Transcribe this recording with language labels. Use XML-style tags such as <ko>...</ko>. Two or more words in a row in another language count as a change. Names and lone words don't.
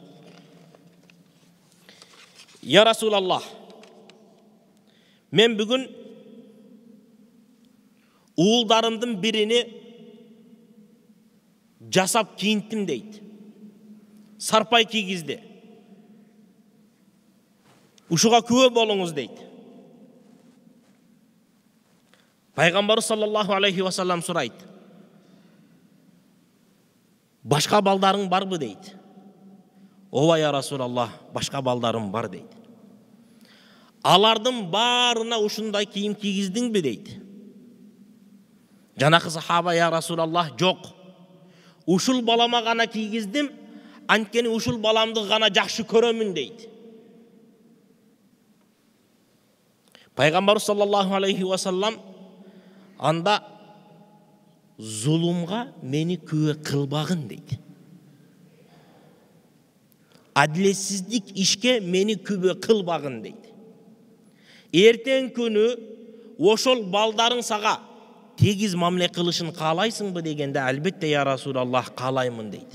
<ar>يا رسول الله,</ar> <ky>мен бүгүн Уулдарымдын биrini жасап кийинттим дейт. Сарпай кийгизди. Ушуга күбө болуңуз дейт. Пайгамбарыбыз</ky> <ar>صلى الله عليه وسلم</ar> <ky>сурайт. Башка балдарың барбы дейт. Ооба</ky> <ar>يا رسول الله,</ar> <ky>башка балдарым бар дейт. Алардын баарына ушундай кийим кийгиздиңби дейт. Жанакы сахаба</ky> <ar>يا رسول الله,</ar> <ky>жок. Ушул балама гана кийгиздим, анткени ушул баламды гана жакшы көрөмүн дейт. Пайгамбар</ky> <ar>صلى الله عليه وسلم</ar> <ky>анда зулумга мени күбө кылбагын дейт. Адилетсиздик ишке мени күбө кылбагын дейт. Эртең күнү ошол балдарың сага тегиз мамиле кылышын каалайсыңбы дегенде, албетте</ky> <ar>يا رسول الله,</ar> <ky>каалаймын дейт.</ky>